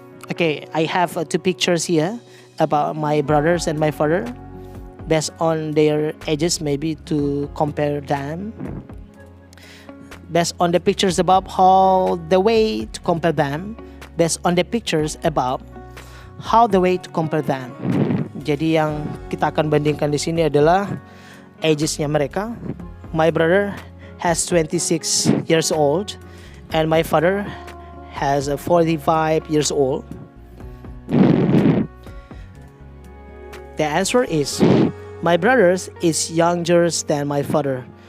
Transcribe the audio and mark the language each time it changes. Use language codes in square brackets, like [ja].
[en] Okay, I have 2 pictures here about my brothers and my father. Based on their ages, maybe to compare them. Based on the pictures above, how the way to compare them. Based on the pictures above, how the way to compare them. [id] Jadi yang kita akan bandingkan di sini adalah agesnya mereka. [en] My brother has 26 years old, and my father has 45 years old. The answer is, my brother is younger than my father.